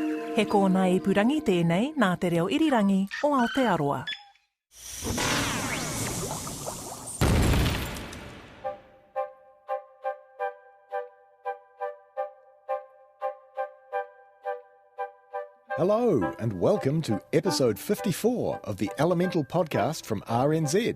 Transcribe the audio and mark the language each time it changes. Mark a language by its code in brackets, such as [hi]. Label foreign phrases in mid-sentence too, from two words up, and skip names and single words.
[mi] He kōna ipurangi tēnei nā te reo irirangi o Aotearoa. [en] Hello and welcome to episode 54 of the Elemental podcast from RNZ.